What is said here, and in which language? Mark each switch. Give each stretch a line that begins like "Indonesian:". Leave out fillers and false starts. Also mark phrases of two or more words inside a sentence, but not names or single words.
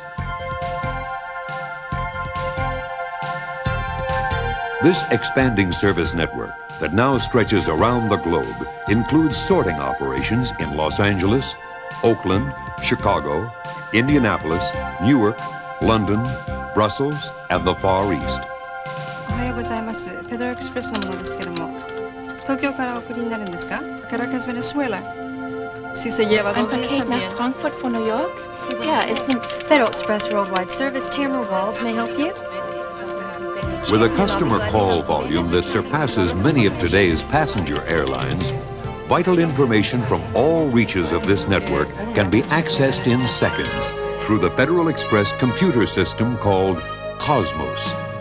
English: This expanding service network that now stretches around the globe includes sorting operations in Los Angeles, Oakland, Chicago, Indianapolis, Newark, London, Brussels, and the Far East.
Japanese: おはようございます。フェデラルエクスプレスのものですけども、東京からお送りになるんですか?
Spanish: Caracas, Venezuela. Si se lleva
German: Ein
Spanish: 2 días
German: Paket nach
Spanish: también.
German: Frankfurt von New York? Ja, ist nichts.
English: Federal Express Worldwide Service, Tamara Walls, may I help you? With a customer call volume that surpasses many of today's passenger airlines, vital information from all reaches of this network can be accessed in seconds through the Federal Express computer system called Cosmos.